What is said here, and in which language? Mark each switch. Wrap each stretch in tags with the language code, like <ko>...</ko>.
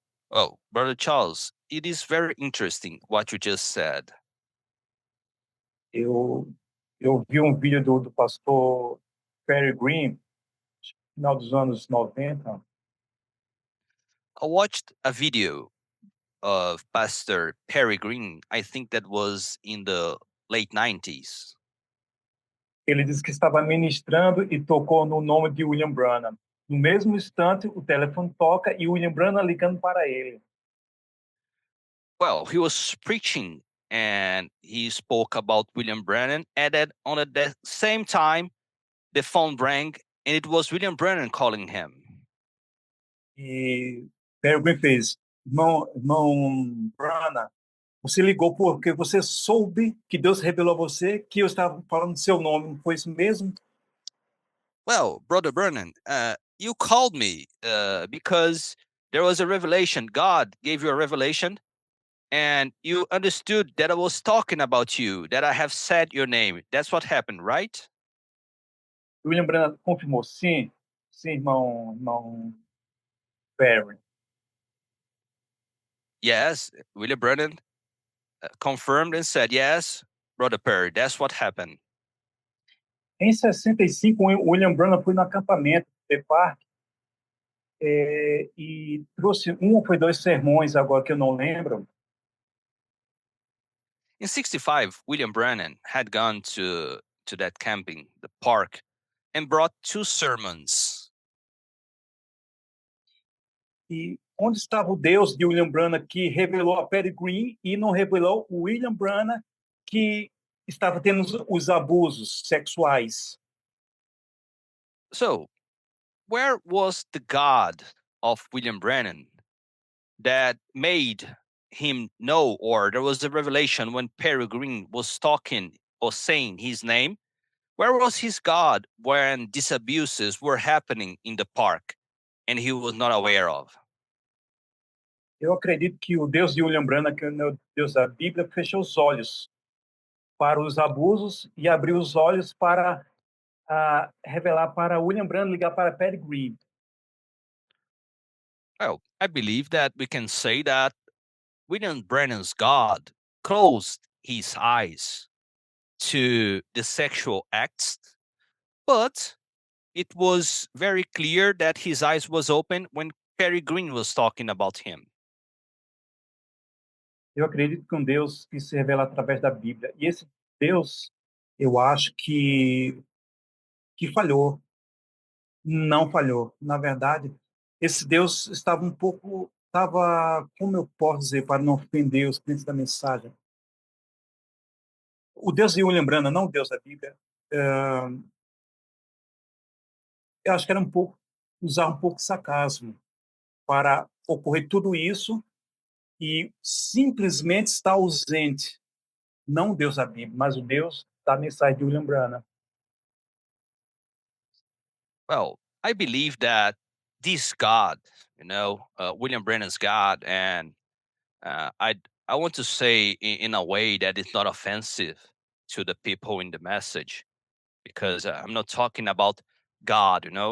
<en>Oh, Brother Charles, it is very interesting what you just said.</en> <pt>Eu vi um vídeo do pastor Perry Green, final dos anos 90.</pt> <en>I watched a video of Pastor Perry Green. I think that was in the late 90s.</en> <pt>Ele disse que estava ministrando e tocou no nome de William Branham. No mesmo instante, o telefone toca e William Branham ligando para ele.</pt> <en>Well, he was preaching and he spoke about William Brennan, and then on at the same time, the phone rang and it was William Brennan calling him.</en> <pt>E Perry Green fez: irmão Branham, você ligou porque você soube que Deus revelou a você que eu estava falando seu nome. Não foi isso mesmo?</pt> <en>Well, Brother Brennan, you called me because there was a revelation. God gave you a revelation, and you understood that I was talking about you, that I have said your name. That's what happened, right?</en> <pt>William Branham confirmou: sim, sim, irmão Perry.</pt> <en>Yes, William Brennan confirmed and said, yes, Brother Perry, that's what happened.</en> <pt>Em 65, William Branham foi no acampamento de Park e trouxe um ou foi dois sermões agora que eu não lembro.</pt> <en>In 65, William Branham had gone to that camping, the park, and brought two sermons.</en> <pt>E onde estava o Deus de William Branham que revelou a Perry Green e não revelou o William Branham que estava tendo os abusos sexuais?</pt> <en>So, where was the God of William Branham that made him know, or there was a revelation when Perry Green was talking or saying his name? Where was his God when these abuses were happening in the park and he was not aware of?</en> <pt>Eu acredito que o Deus de William Branham, que é o Deus da Bíblia, fechou os olhos para os abusos e abriu os olhos para revelar para William Branham, ligar para Perry Green.</pt> <en>Well, I believe that we can say that William Brennan's God closed his eyes to the sexual acts, but it was very clear that his eyes was open when Perry Green was talking about him.</en> <pt>Eu acredito que um Deus que se revela através da Bíblia. E esse Deus, eu acho que falhou. Não falhou. Na verdade, esse Deus estava, como eu posso dizer, para não ofender os clientes da mensagem. O Deus de William Branham, não o Deus da Bíblia, eu acho que era usar um pouco de sarcasmo para ocorrer tudo isso e simplesmente estar ausente. Não o Deus da Bíblia, mas o Deus da mensagem de William Branham.</pt> <en>Well, I believe that this God, William Brennan's God, and I want to say in a way that is not offensive to the people in the message, because I'm not talking about God.</en>